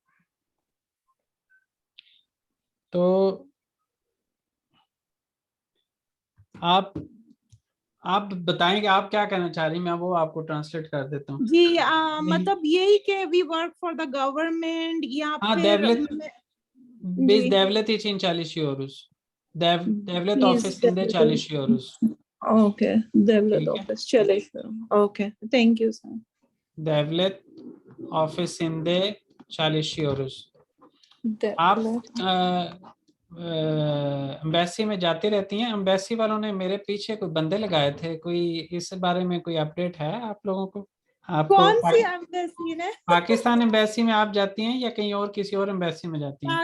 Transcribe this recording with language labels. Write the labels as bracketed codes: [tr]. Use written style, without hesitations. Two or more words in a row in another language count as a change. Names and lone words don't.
[ur] تو آپ بتائیں گے آپ کیا کہنا چاہ رہی ہیں، میں وہ آپ کو ٹرانسلیٹ کر دیتا ہوں جی. مطلب یہی کہ [en] we work for the government, [ur] یا پھر [tr] biz devlet için çalışıyoruz. Devlet ofisinde çalışıyoruz. Okay, devlet ofis çalışıyorum. [en] Okay, thank you sir. [tr] Devlet ofisinde 40 euros. [ur] آپ ایمبیسی میں جاتی رہتی ہیں? ایمبیسی والوں نے میرے پیچھے کوئی بندے لگائے تھے، کوئی اس بارے میں کوئی اپڈیٹ ہے آپ لوگوں کو? آپ کو کون سی ایمبیسی نے? پاکستان ایمبیسی میں آپ جاتی ہیں یا کہیں اور کسی اور ایمبیسی میں جاتی ہیں?